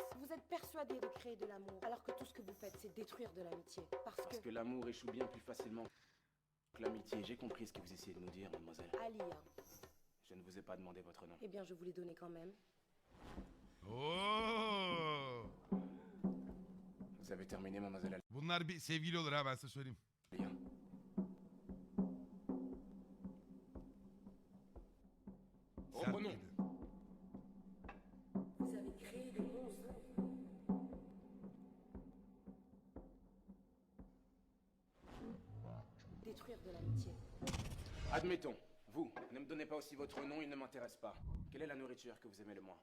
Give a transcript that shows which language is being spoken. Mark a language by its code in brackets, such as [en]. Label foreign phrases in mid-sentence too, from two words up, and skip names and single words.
[fr] Vous êtes persuadés de créer de l'amour, alors que tout ce que vous faites, c'est détruire de l'amitié. Parce que l'amour échoue bien plus facilement que l'amitié. J'ai compris ce que vous essayez de nous dire, mademoiselle. Alia, Je ne vous ai pas demandé votre nom. eh bien je vous l'ai donné quand même. Oo! Vous avez terminé, mademoiselle [tr] Bunlar bir sevgili olur ha ben size söyleyeyim. [fr] Alia. [tr] Sert [fr] Reprenons. [tr] dedi. [fr] Vous avez créé des monstres. Détruire de l'amitié. Admettons, vous, ne me donnez pas aussi votre nom, il ne m'intéresse pas. Quelle est la nourriture que vous aimez le moins?